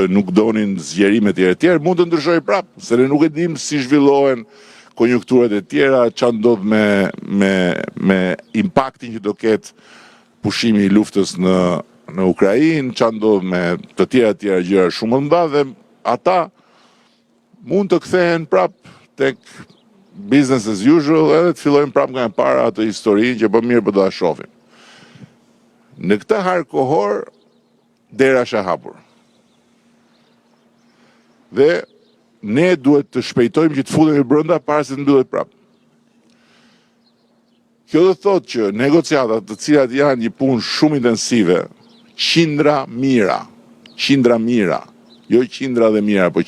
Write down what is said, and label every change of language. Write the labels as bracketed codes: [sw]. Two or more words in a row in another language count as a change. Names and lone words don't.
[sq] nuk donin zgjerimet e tjera, mund të ndryshojë prapë, se ne nuk e dimë si zhvillohen konjunkturat e tjera, çfarë ndodh me impaktin që do ketë pushimi i luftës në Ukrainë, çfarë ndodh me të tjera gjëra shumë të mëdha dhe ata mund të kthehen prapë tek [en] business as usual [sq] edhe të fillojnë prapë nga e para atë historinë që po mirë po do ta shohim. Në këtë harë kohor dera është e hapur. Dhe ne duhet të shpejtojmë që të futemi brenda para se të mbyllet prapë. Kjo do të thotë që negociatat, të cilat janë një punë shumë intensive, qindra mira, jo qindra dhe mira, po